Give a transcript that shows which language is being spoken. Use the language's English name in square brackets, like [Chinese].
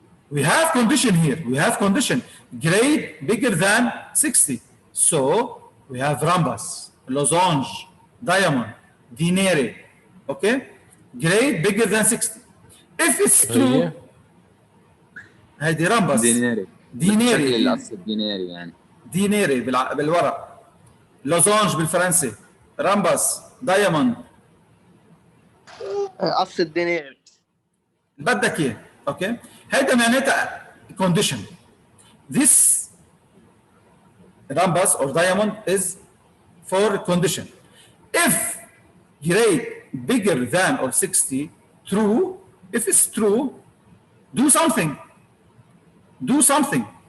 [English] We have condition here. We have condition grade bigger than 60. So we have rhombus, losange, diamond, denary. Okay. Grade bigger than 60. If it's true, هذه rhombus. [Arabic] ديناري القص الديناري يعني. ديناري بالورق. لوزانج بالفرنسي. رامبس، دايموند. قص الديناري. بدك اياه، اوكي؟ هيدا معناتها condition. [English] This rhombus or diamond is for condition. If grade bigger than or 60, true. If it's true, do something. Do something.